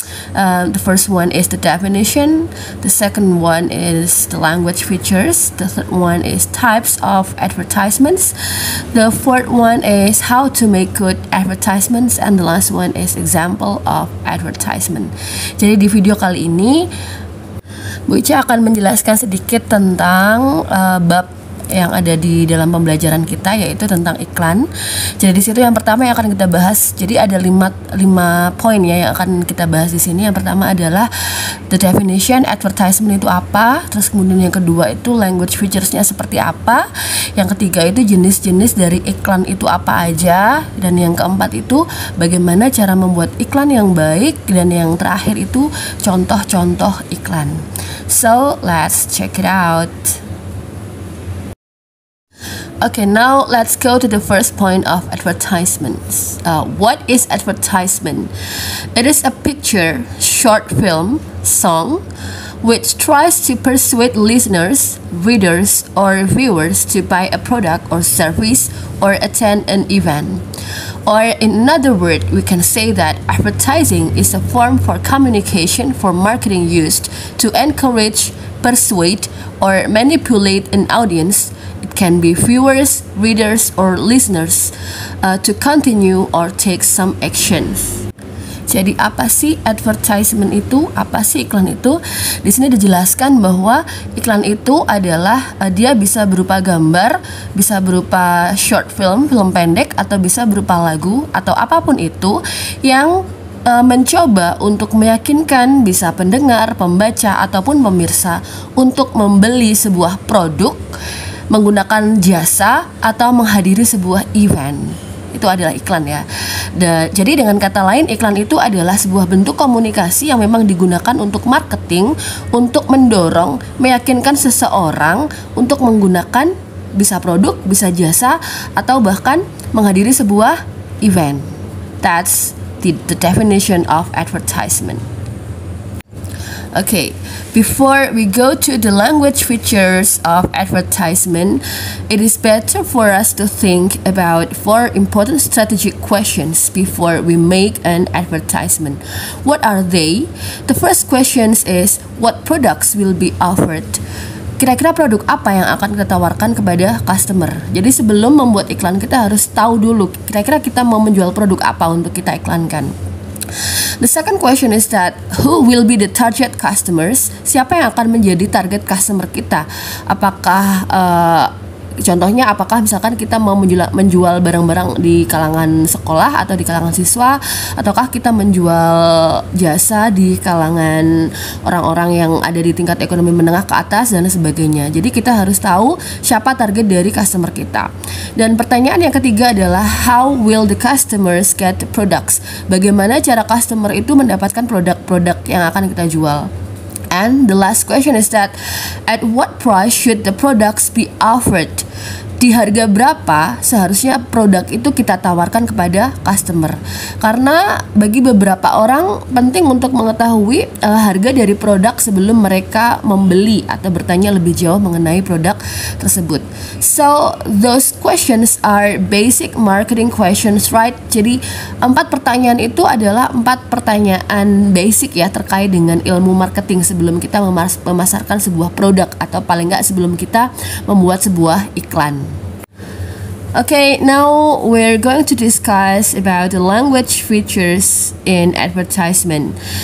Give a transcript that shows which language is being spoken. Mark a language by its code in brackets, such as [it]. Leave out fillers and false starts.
[en] The first one is the definition, the second one is the language features, the third one is types of advertisements, the fourth one is how to make good advertisements, and the last one is example of advertisement. [id] Jadi di video kali ini Bu Ica akan menjelaskan sedikit tentang bab yang ada di dalam pembelajaran kita, yaitu tentang iklan. Jadi di situ yang pertama yang akan kita bahas, jadi ada 5 poin ya yang akan kita bahas di sini. Yang pertama adalah the definition, advertisement itu apa, terus kemudian yang kedua itu language featuresnya seperti apa, yang ketiga itu jenis-jenis dari iklan itu apa aja, dan yang keempat itu bagaimana cara membuat iklan yang baik, dan yang terakhir itu contoh-contoh iklan. [en] So let's check it out. Okay, now let's go to the first point of advertisements. What is advertisement? It is a picture, short film, song, which tries to persuade listeners, readers, or viewers to buy a product or service or attend an event. Or in another word, we can say that advertising is a form for communication for marketing used to encourage, persuade, or manipulate an audience. It can be viewers, readers, or listeners to continue or take some actions. [id] Jadi apa sih advertisement itu? Apa sih iklan itu? Di sini dijelaskan bahwa iklan itu adalah dia bisa berupa gambar, bisa berupa short film, film pendek, atau bisa berupa lagu atau apapun itu yang mencoba untuk meyakinkan bisa pendengar, pembaca, ataupun pemirsa untuk membeli sebuah produk, menggunakan jasa, atau menghadiri sebuah event. Itu adalah iklan ya. Jadi dengan kata lain, iklan itu adalah sebuah bentuk komunikasi yang memang digunakan untuk marketing, untuk mendorong, meyakinkan seseorang untuk menggunakan bisa produk, bisa jasa, atau bahkan menghadiri sebuah event. [en] That's the definition of advertisement. Okay, before we go to the language features of advertisement, it is better for us to think about 4 important strategic questions before we make an advertisement. What are they? The first question is, what products will be offered? [id] Kira-kira produk apa yang akan kita tawarkan kepada customer? Jadi sebelum membuat iklan, kita harus tahu dulu kira-kira kita mau menjual produk apa untuk kita iklankan. [en] The second question is that who will be the target customers? [id] Siapa yang akan menjadi target customer kita? Apakah contohnya apakah misalkan kita mau menjual barang-barang di kalangan sekolah atau di kalangan siswa, ataukah kita menjual jasa di kalangan orang-orang yang ada di tingkat ekonomi menengah ke atas dan sebagainya. Jadi kita harus tahu siapa target dari customer kita. Dan pertanyaan yang ketiga adalah [en] how will the customers get the products? [id] Bagaimana cara customer itu mendapatkan produk-produk yang akan kita jual? [en] And the last question is that at what price should the products be offered? [id] Di harga berapa seharusnya produk itu kita tawarkan kepada customer? Karena bagi beberapa orang penting untuk mengetahui harga dari produk sebelum mereka membeli atau bertanya lebih jauh mengenai produk tersebut. [en] So those questions are basic marketing questions, right? [id] Jadi 4 pertanyaan itu adalah 4 pertanyaan basic ya terkait dengan ilmu marketing sebelum kita memasarkan sebuah produk, atau paling nggak sebelum kita membuat sebuah iklan. [en] Okay, now we're going to discuss about the language features in advertisement.